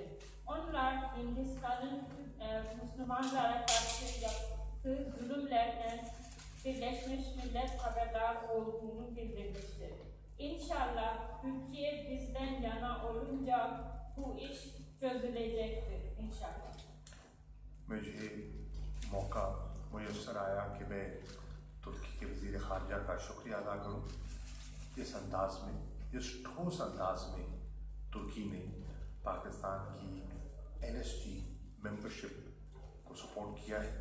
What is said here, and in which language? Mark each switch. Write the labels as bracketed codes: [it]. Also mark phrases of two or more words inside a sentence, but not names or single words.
[tr] Onlar Hindistan'ın Müslümanlara karşı yaptığı zulümlerden Birleşmiş Millet haberdar olduğunu bildirmiştir. İnşallah Türkiye bizden yana olunca bu iş çözülecektir inşallah. [ur] مجھے موقع میسر آیا کہ میں ترکی کے وزیر خارجہ کا شکریہ ادا کروں. اس انداز میں، اس ٹھوس انداز میں ترکی نے پاکستان کی NSG ممبرشپ کو سپورٹ کیا ہے.